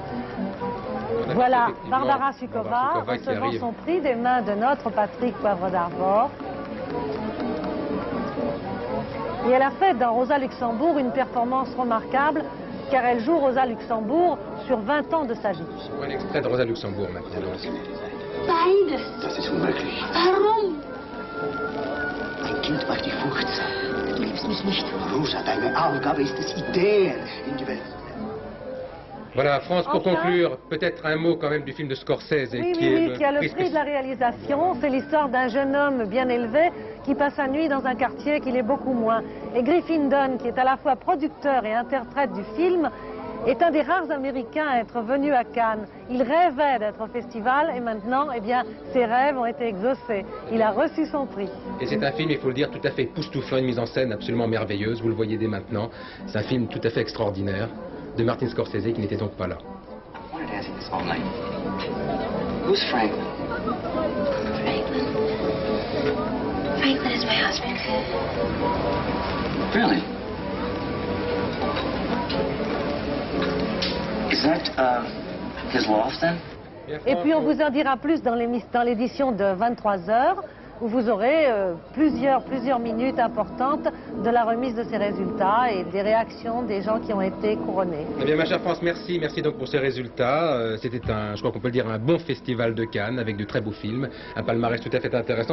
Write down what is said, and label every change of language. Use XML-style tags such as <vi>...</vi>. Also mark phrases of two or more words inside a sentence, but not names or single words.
<fr>Voilà, Barbara Sukowa recevant son prix des mains de notre Patrick Poivre d'Arvor. Et elle a fait dans Rosa Luxembourg une performance remarquable, car elle joue Rosa Luxembourg sur 20 ans de sa vie. Un extrait de Rosa Luxembourg maintenant.</fr> <de>Beide. Das ist unmöglich. Warum? Ein Kind macht dich furchtsam. Du liebst mich nicht. Rosa, deine Aufgabe ist es, Ideen in die Welt zu setzen.</de> <fr>Voilà, France, pour conclure, peut-être un mot quand même du film de Scorsese. Qui a le prix de la réalisation. C'est l'histoire d'un jeune homme bien élevé qui passe sa nuit dans un quartier qu'il est beaucoup moins. Et Griffin Dunne, qui est à la fois producteur et interprète du film, est un des rares Américains à être venu à Cannes. Il rêvait d'être au festival et maintenant, eh bien, ses rêves ont été exaucés. Il a reçu son prix. Et c'est un film, il faut le dire, tout à fait époustouflant, une mise en scène absolument merveilleuse, vous le voyez dès maintenant. C'est un film tout à fait extraordinaire de Martin Scorsese qui n'était donc pas là.</fr> <en>I wanted to ask you this all night. Who's Franklin? Franklin is my husband. Really? Is that, his loft then?</en> <fr>Et puis on vous en dira plus dans l'édition de 23 heures, où vous aurez plusieurs minutes importantes de la remise de ces résultats et des réactions des gens qui ont été couronnés. Eh bien, ma chère France, merci donc pour ces résultats. C'était je crois qu'on peut le dire, un bon festival de Cannes avec de très beaux films, un palmarès tout à fait intéressant.</fr>